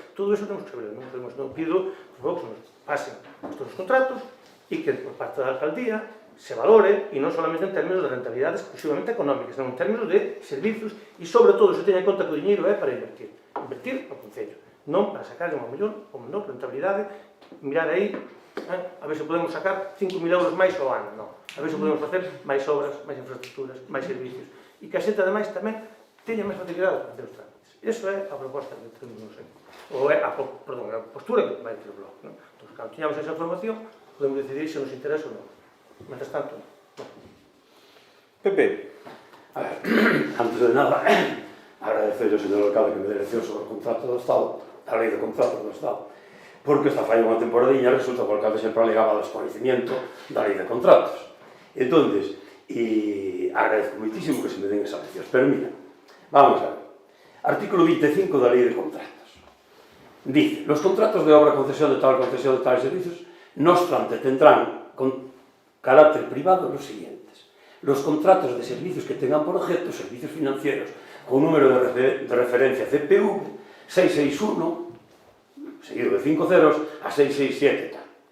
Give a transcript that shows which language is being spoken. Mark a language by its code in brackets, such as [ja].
[gl] Todo iso temos que saber, non pido, por favor, que nos pasen estes contratos e que por parte da alcaldía se valore, e non solamente en términos de rentabilidade exclusivamente económicas, senón en términos de servicios, e sobre todo se teña en conta que o diñeiro é para invertir ao Concello, non para sacar unha menor rentabilidade, mirar aí, a ver se podemos sacar 5.000 euros máis ao ano, non, a ver se podemos facer máis obras, máis infraestructuras, máis servicios, e que a xente ademais tamén teña máis facilidade para facer os trámites. Iso é a proposta que temos, non sei, ou é a postura que vai ter o bloque, non? Entón, cando teñamos esa información, podemos decidir se nos interesa ou non. [es] Mientras tanto, no. [gl] Pepe. A ver, antes de nada, agradecer ao señor alcalde que me dé lección sobre o contrato do Estado, a lei de contratos do Estado, porque esta falla unha temporadinha, resulta que o alcalde sempre alegaba desconhecimiento da lei de contratos. Entón, agradezco moitísimo que se me den esas leccións, pero mira, vamos a ver. Artículo 25 da lei de contratos. [es] Dice, los contratos de obra, concesión de tal servicios, no obstante, tendrán con carácter privado los siguientes. Los contratos de servicios que tengan por objeto servicios financieros con número de referencia CPV 661, seguido de 5 ceros, a 667 tal.